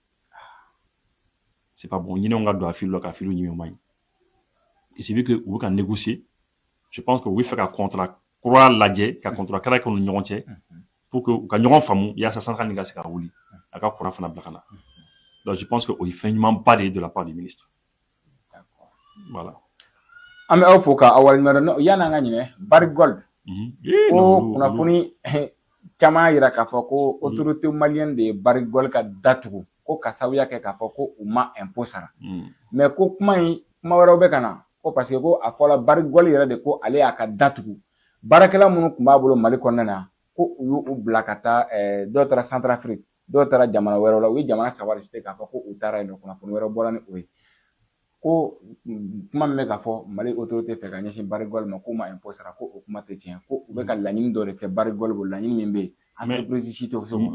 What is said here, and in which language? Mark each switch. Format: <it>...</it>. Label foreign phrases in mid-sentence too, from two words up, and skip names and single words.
<bm>ɲinɛnw ka don a fili la ka fili ɲimi ma ɲi</bm> <fr>et c'est vu que</fr> <bm>u bɛ ka négocier</bm> <fr>je pense que</fr> <bm>u bɛ fɛ ka contrat kura lajɛ ka contrat kɛra kɛ u ni ɲɔgɔn cɛ pour que u ka ɲɔgɔn faamu yaasa centrale nin ka se ka wuli a ka courant fana bila ka na</bm> <fr>donc je pense que</fr> <bm>o ye fɛn ɲuman ba de ye</bm> <fr>de la part du ministre voilà</fr> <bm>an bɛ aw fo ka aw waleɲuman dɔn yan'an ka ɲinɛ Barrick-Gold ko kunnafoni caman yira k'a fɔ ko</bm> <fr>autorité malienne</fr> <bm>de ye Barrick-Gold ka datugu ko ka sababuya kɛ k'a fɔ ko u ma impôt sara mais ko kuma wɛrɛw bɛ ka na ko parce que ko a fɔla Barrick-Gold yɛrɛ de ko ale y'a ka datugu baarakɛla minnu tun b'a bolo Mali kɔnɔna na ko u y'u bila ka taa dɔw taara Centrafrique dɔw taara jamana wɛrɛw la u ye jamana saba de cité k'a fɔ ko u taara yen nɔ kunnafoni wɛrɛ bɔra ni o ye ko kuma min bɛ ka fɔ Mali autorité fɛ ka ɲɛsin Barrick-Gold ma k'u ma impôt sara ko o kuma tɛ tiɲɛ ko u bɛ ka laɲini dɔ de kɛ Barrick-Gold bolo laɲini min bɛ yen entreprise si tɛ se o ma.</bm>